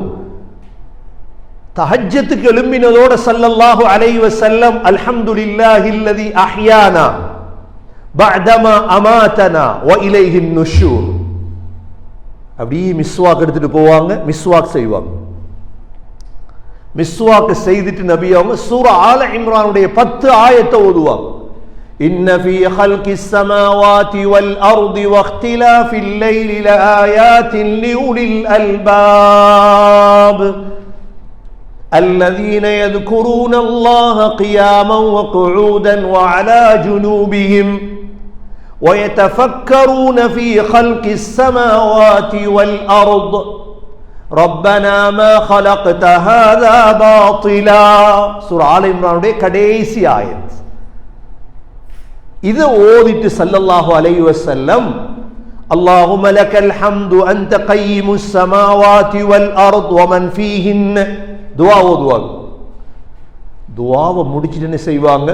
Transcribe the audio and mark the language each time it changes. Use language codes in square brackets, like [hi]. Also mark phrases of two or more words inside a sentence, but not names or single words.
[ta] தஹஜ்ஜத்துக்கு எழும்பினதோட [ar] صلى الله عليه وسلم الحمد لله الذي أحيانا بعد ما أماتنا وإليه النشور, [ta] அப்படியே மிஸ்வாக் எடுத்துட்டு போவாங்க, மிஸ்வாக் செய்வாங்க. மிஸ்வாக் செய்துட்டு நபி அவங்க சூரா ஆல இம்ரானுடைய 10 ஆயத்தை ஓதுவாங்க. [ar] إن في خلق السماوات والأرض واختلاف الليل لآيات لأولي الألباب الذين يذكرون الله قياما وقعودا وعلى جنوبهم ويتفكرون في خلق السماوات والأرض ربنا ما خلقت هذا باطلا. [ta] சூரா ஆல இம்ரானுடைய கடைசி ஆயத். இதை ஓதிட்டு [ar] صلى الله عليه وسلم اللهم لك الحمد أنت قيم السماوات والأرض ومن فيهن [ta] துஆ ஓதுவாங்க. துஆவை முடிச்சிட்டு என்ன செய்வாங்க?